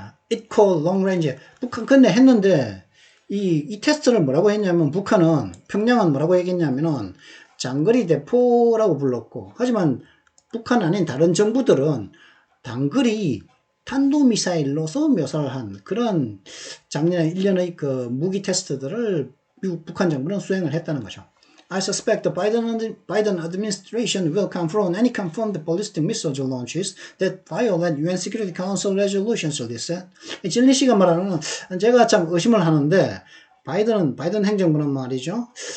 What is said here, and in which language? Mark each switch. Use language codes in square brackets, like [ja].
[en] it called long-range [ko] 근데 했는데 이 테스트를 뭐라고 했냐면 평양은 뭐라고 얘기했냐면은 장거리 대포라고 불렀고 하지만 북한 아닌 다른 정부들은 단거리 탄도미사일로서 묘사를 한 그런 작년에 1년의 그 무기 테스트들을 북한 정부는 수행을 했다는 거죠. [en] I suspect the Biden administration will confront any confirmed ballistic missile launches that violate UN Security Council resolutions, they said. [ko] 진리 씨가 말하는 제가 참 의심을 하는데 바이든 행정부는 말이죠.